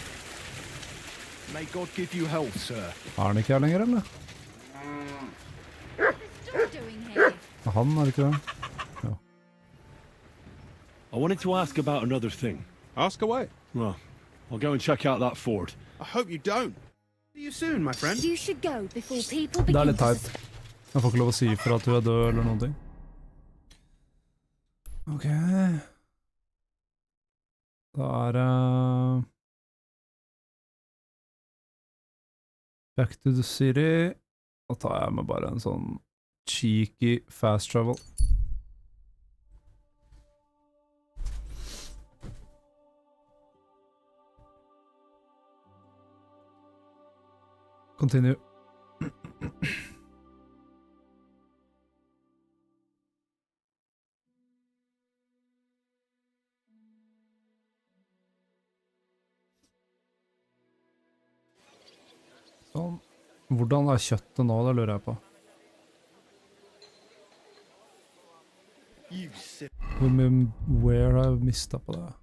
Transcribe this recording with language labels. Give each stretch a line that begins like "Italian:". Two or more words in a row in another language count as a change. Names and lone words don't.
English: May God give you health, sir.
Norwegian: Er han ikke her lenger, eller? Han er ikke det. Ja.
English: I wanted to ask about another thing. Ask away. Well, I'll go and check out that fort. I hope you don't. See you soon, my friend. You should go before people
Norwegian: Det er
English: begin
Norwegian: litt teit. Jeg får ikke lov å si for at du er død eller noen ting. Ok. Da er det
English: back to the city.
Norwegian: Da tar jeg med bare en sånn
English: cheeky fast travel. Continue.
Norwegian: Sånn. Hvordan er kjøttet nå, det lurer jeg på. Hvor mye wear har jeg mistet på det?